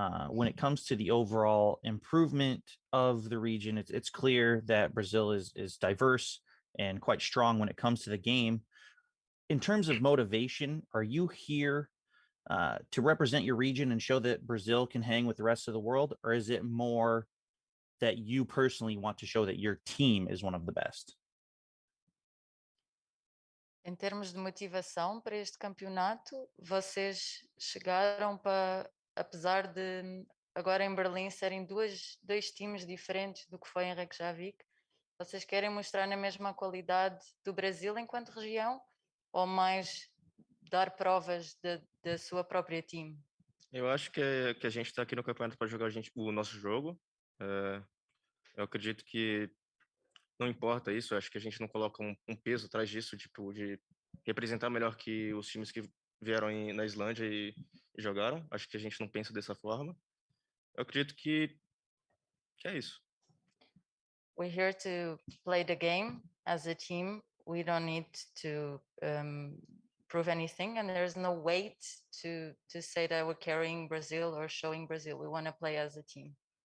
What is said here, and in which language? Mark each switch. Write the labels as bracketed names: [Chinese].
[English] When it comes to the overall improvement of the region, it's clear that Brazil is diverse and quite strong when it comes to the game. In terms of motivation, are you here to represent your region and show that Brazil can hang with the rest of the world, or is it more that you personally want to show that your team is one of the best? [Portuguese] Em termos de motivação para este campeonato, vocês chegaram para, apesar de agora em Berlim serem dois times diferentes do que foi em Reykjavik, vocês querem mostrar na mesma qualidade do Brasil enquanto região ou mais dar provas da sua própria time? Eu acho que a gente está aqui no campeonato para jogar o nosso jogo. Eu acredito que não importa isso, eu acho que a gente não coloca um peso atrás disso, tipo, de representar melhor que os times que vieram na Islândia e jogaram. Acho que a gente não pensa dessa forma. Eu acredito que é isso. [English] We're here to play the game as a team. We don't need to prove anything, and there's no weight to say that we're carrying Brazil or showing Brazil. We want to play as a team.